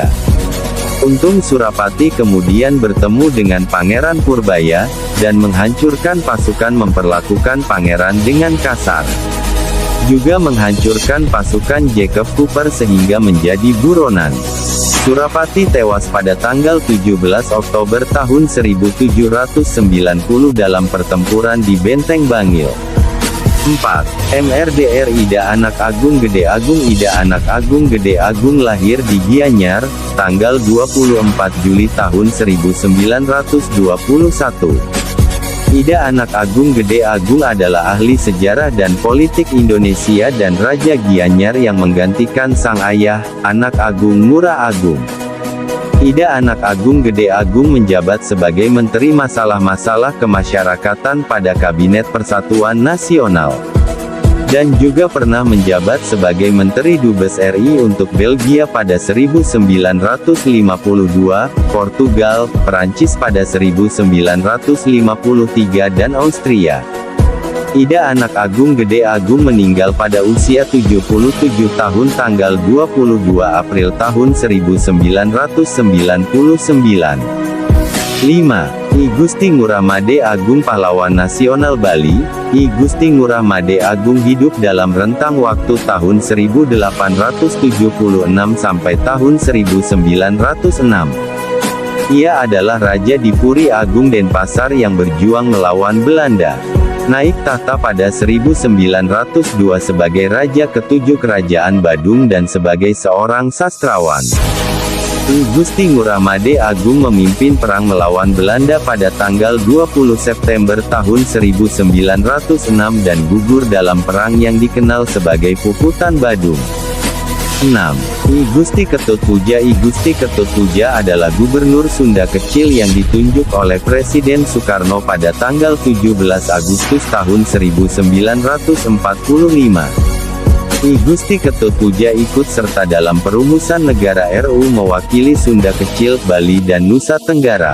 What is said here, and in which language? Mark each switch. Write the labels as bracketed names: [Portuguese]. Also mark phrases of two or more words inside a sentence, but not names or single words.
[Indonesian] Untung Surapati kemudian bertemu dengan Pangeran Purbaya, dan menghancurkan pasukan memperlakukan pangeran dengan kasar. Juga menghancurkan pasukan Jacob Cooper sehingga menjadi buronan. Surapati tewas pada tanggal 17 Oktober tahun 1790 dalam pertempuran di Benteng Bangil. 4. MRDR. Ida Anak Agung Gede Agung. Ida Anak Agung Gede Agung lahir di Gianyar, tanggal 24 Juli tahun 1921. Ida Anak Agung Gede Agung adalah ahli sejarah dan politik Indonesia dan Raja Gianyar yang menggantikan sang ayah, Anak Agung Ngurah Agung. Ida Anak Agung Gede Agung menjabat sebagai Menteri Masalah-Masalah Kemasyarakatan pada Kabinet Persatuan Nasional. Dan juga pernah menjabat sebagai Menteri Dubes RI untuk Belgia pada 1952, Portugal, Perancis pada 1953 dan Austria. Ida Anak Agung Gede Agung meninggal pada usia 77 tahun tanggal 22 April tahun 1999. 5. I Gusti Ngurah Made Agung. Pahlawan nasional Bali, I Gusti Ngurah Made Agung hidup dalam rentang waktu tahun 1876 sampai tahun 1906. Ia adalah Raja di Puri Agung Denpasar yang berjuang melawan Belanda. Naik tahta pada 1902 sebagai Raja ke-7 Kerajaan Badung dan sebagai seorang sastrawan. I Gusti Ngurah Made Agung memimpin perang melawan Belanda pada tanggal 20 September tahun 1906 dan gugur dalam perang yang dikenal sebagai Puputan Badung. 6. I Gusti Ketut Puja. I Gusti Ketut Puja adalah gubernur Sunda kecil yang ditunjuk oleh Presiden Soekarno pada tanggal 17 Agustus tahun 1945. I Gusti Ketut Puja ikut serta dalam perumusan negara RU mewakili Sunda Kecil, Bali dan Nusa Tenggara.